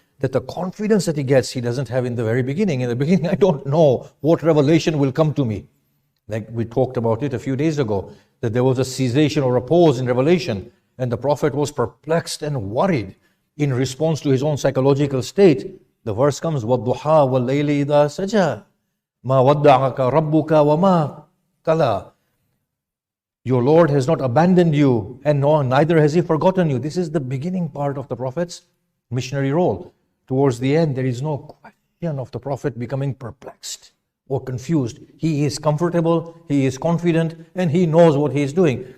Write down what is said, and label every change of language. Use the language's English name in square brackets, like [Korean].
[English] that the confidence that he gets, he doesn't have in the very beginning. In the beginning, I don't know what revelation will come to me. Like we talked about it a few days ago, that there was a cessation or a pause in revelation, and the Prophet was perplexed and worried in response to his own psychological state. The verse comes, [Arabic] وَالضُّحَى وَاللَّيْلِ إِذَا سَجَى مَا وَدَّعَكَ رَبُّكَ وَمَا قَلَى. [English] Your Lord has not abandoned you, and neither has He forgotten you. This is the beginning part of the Prophet's missionary role. Towards the end, there is no question of the Prophet becoming perplexed or confused. He is comfortable, he is confident, and he knows what he is doing.